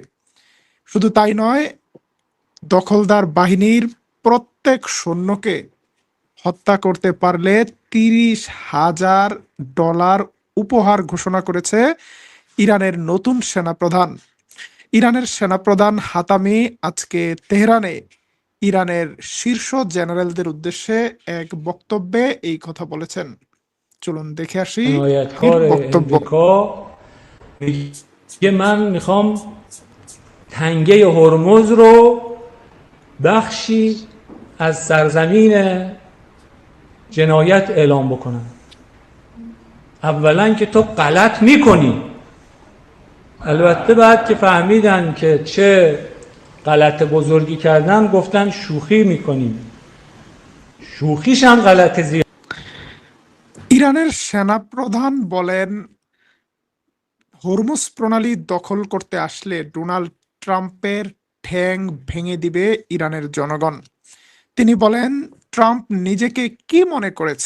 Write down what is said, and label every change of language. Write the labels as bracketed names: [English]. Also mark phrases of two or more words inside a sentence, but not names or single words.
[Bangla] শুধু তাই নয়, দখলদার বাহিনীর প্রত্যেক সৈন্যকে হত্যা করতে পারলে $30,000 উপহার ঘোষণা করেছে ইরানের নতুন সেনাপ্রধান। ইরানের সেনাপ্রধান হাতামি আজকে তেহরানে ইরানের শীর্ষ জেনারেলদের উদ্দেশ্যে এক বক্তব্যে এই কথা বলেছেন। চলুন দেখে আসি এর حمایتکار বক্তব্য। [Persian] امریکا میگه من میخوام تنگه هرمز رو بخشی از سرزمین جنایت اعلام بکنم. اولا که تو غلط میکنی. البته بعد که فهمیدن که چه غلط بزرگی کردن گفتن شوخی میکنیم. شوخیش هم غلط زیاد. [Bangla] ইরানের সেনাপ্রধান বলেন, হরমুজ প্রণালী দখল করতে আসলে ডোনাল্ড ট্রাম্পের ঠ্যাং ভেঙে দিবে ইরানের জনগণ। তিনি বলেন, ট্রাম্প নিজেকে কি মনে করেছে?